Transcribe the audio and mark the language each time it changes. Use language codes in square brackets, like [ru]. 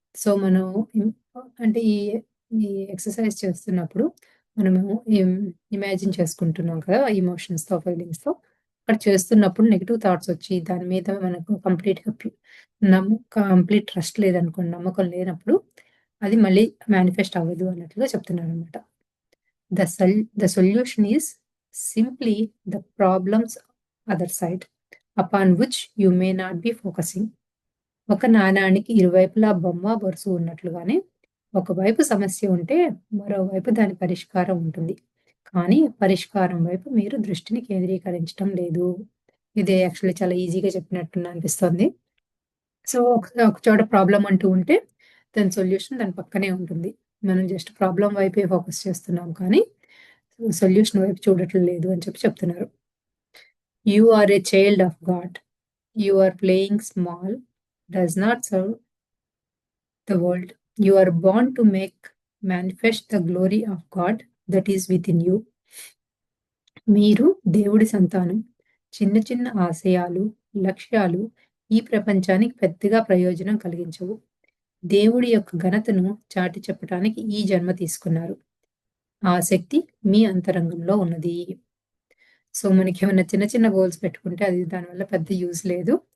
[te] So, మనం అంటే ఈ ఎక్సర్సైజ్ చేస్తున్నప్పుడు మనము ఇమాజిన్ చేసుకుంటున్నాం కదా! ఎమోషన్స్‌తో, ఫీలింగ్స్‌తో. అక్కడ చేస్తున్నప్పుడు నెగెటివ్ థాట్స్ వచ్చి దాని మీద మనకు కంప్లీట్‌గా కంప్లీట్ ట్రస్ట్ లేదనుకోండి, నమ్మకం లేనప్పుడు అది మళ్ళీ మేనిఫెస్ట్ అవ్వదు అన్నట్లుగా చెప్తున్నారనమాట. [en] The solution is simply the problem's other side, upon which you may not be focusing. [te] ఒక నాణానికి ఇరువైపులా బొమ్మ, బొరుసు ఉన్నట్లుగానే ఒకవైపు సమస్య ఉంటే మరోవైపు దాని పరిష్కారం ఉంటుంది. కానీ పరిష్కారం వైపు మీరు దృష్టిని కేంద్రీకరించటం లేదు. ఇది యాక్చువల్లీ చాలా ఈజీగా చెప్పినట్టు అనిపిస్తుంది. సో, ఒక చోట ప్రాబ్లమ్ అంటూ ఉంటే దాని సొల్యూషన్ దాని పక్కనే ఉంటుంది. మనం జస్ట్ ప్రాబ్లమ్ వైపే ఫోకస్ చేస్తున్నాం కానీ సొల్యూషన్ వైపు చూడటం లేదు అని చెప్తున్నారు. [en] You are a child of God. You are playing small does not serve the world. You are born to make manifest the glory of God that is within you. [te] మీరు దేవుడి సంతానం. చిన్న చిన్న ఆశయాలు, లక్ష్యాలు ఈ ప్రపంచానికి పెద్దగా ప్రయోజనం కలిగించవు. దేవుడి యొక్క ఘనతను చాటి చెప్పటానికి ఈ జన్మ తీసుకున్నారు. ఆ శక్తి మీ అంతరంగంలో ఉన్నది. సో, మనకేమన్నా చిన్న చిన్న గోల్స్ పెట్టుకుంటే అది దానివల్ల పెద్ద యూజ్ లేదు.